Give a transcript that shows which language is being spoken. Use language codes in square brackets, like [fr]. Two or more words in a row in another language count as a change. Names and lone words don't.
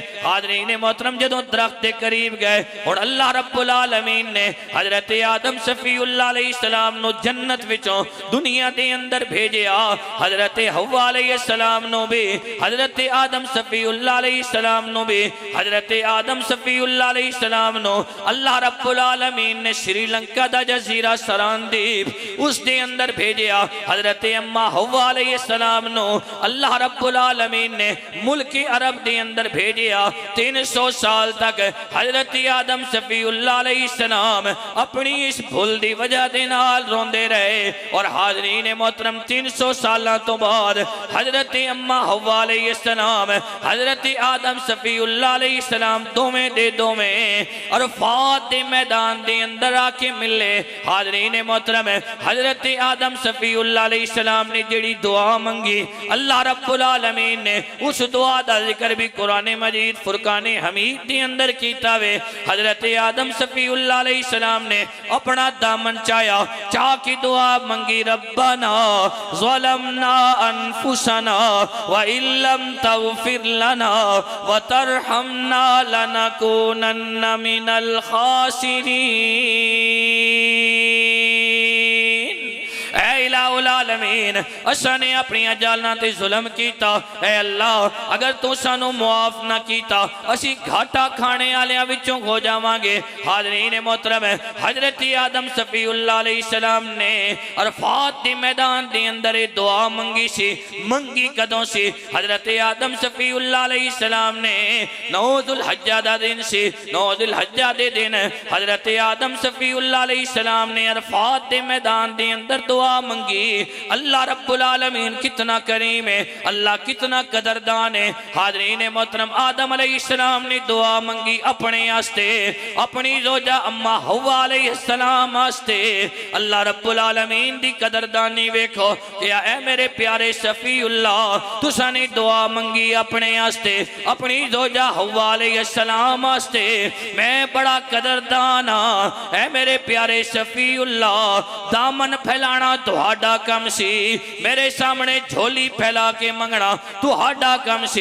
[pa] حاضرین محترم، جدوں درخت کے قریب گئے اور اللہ رب العالمین نے حضرت آدم صفی اللہ علیہ السلام نوں جنت وچوں دنیا کے اندر بھیجا. حضرت حوا علیہ السلام نوں بھی حضرت آدم صفی اللہ علیہ السلام نوں بھی حضرت آدم صفی اللہ علیہ السلام نوں اللہ رب العالمین نے سری لنکا دا جزیرہ سراندیپ اس دے اندر بھیجا. حضرت اماں حوا علیہ السلام نوں اللہ رب العالمین نے ملک عرب دے اندر بھیجا. 3 300 سال تک حضرت آدم صفی اللہ علیہ السلام اپنی اس بھول دی وجہ دے نال روندے رہے. اور حاضرین محترم 300 سال تو بعد حضرت اماں حوا علیہ السلام حضرت آدم صفی اللہ علیہ السلام دوویں دے دوویں عرفات دے میدان دے اندر آکے ملے. حاضرین محترم حضرت آدم صفی اللہ علیہ السلام نے جیڑی دعا منگی اللہ رب العالمین نے اس دعا دا ذکر بھی قرآن مجید فرقان حمید کے اندر کیتا وے. حضرت آدم صفی اللہ علیہ السلام نے اپنا دامن چایا، چاہ کی دعا منگی, [ar] ربنا ظلمنا أنفسنا وإن لم تغفر لنا وترحمنا لنكونن من الخاسرين. [pa] اے الٰہ العالمین اساں نے اپنی جالناں تے ظلم کیتا، اے اللہ اگر تو سانوں معاف نہ کیتا اسیں گھاٹا کھانے والیاں وچوں ہو جاواں گے. حاضرین محترم حضرت آدم صفی اللہ علیہ السلام نے عرفات کے میدان کے اندر دعا منگی سی. منگی کدوں سی? حضرت آدم صفی اللہ علیہ السلام نے 9 ذوالحجہ دا دن سی. 9 ذوالحجہ دے دن حضرت آدم صفی اللہ علیہ السلام نے عرفات کے میدان کے اندر دعا منگی. اللہ رب العالمین کتنا کریم ہے، اللہ کتنا قدردان ہے. حاضرین محترم آدم علیہ السلام نے دعا منگی اپنے آستے، اپنی زوجہ اماں حوا علیہ السلام آستے. اللہ رب العالمین دی قدردانی ویکھو کیا اے میرے پیارے صفی اللہ تساں نے دعا منگی اپنے آستے، اپنی زوجہ حوا علیہ السلام آستے. میں بڑا قدردان ہاں، اے میرے پیارے صفی اللہ دامن پھیلانا تہاڈا کم سی، میرے سامنے جھولی پھیلا کے منگنا تہاڈا کم سی.